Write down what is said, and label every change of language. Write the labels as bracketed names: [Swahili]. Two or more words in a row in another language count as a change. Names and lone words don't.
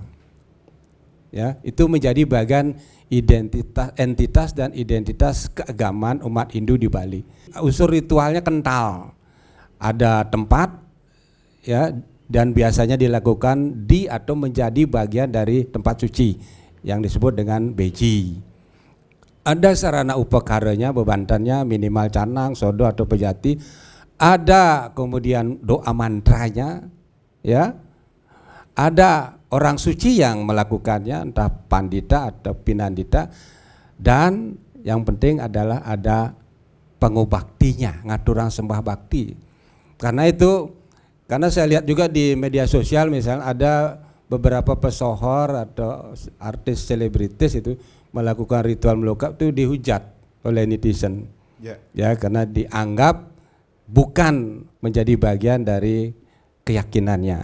[Indonesian] Ya, itu menjadi bagian entitas dan identitas keagamaan umat Hindu di Bali. Unsur ritualnya kental. Ada tempat ya dan biasanya dilakukan di atau menjadi bagian dari tempat suci yang disebut dengan beji. Ada sarana upakaranya, bebantannya minimal canang, sodo atau pejati. Ada kemudian doa mantranya ya. Ada orang suci yang melakukannya, entah pandita atau pinandita, dan yang penting adalah ada pengobaktinya, [Balinese] ngaturang sembah bakti. [Indonesian] Karena itu, karena saya lihat juga di media sosial misalnya ada beberapa pesohor atau artis selebritis itu melakukan ritual melukat itu dihujat oleh netizen, ya karena dianggap bukan menjadi bagian dari keyakinannya.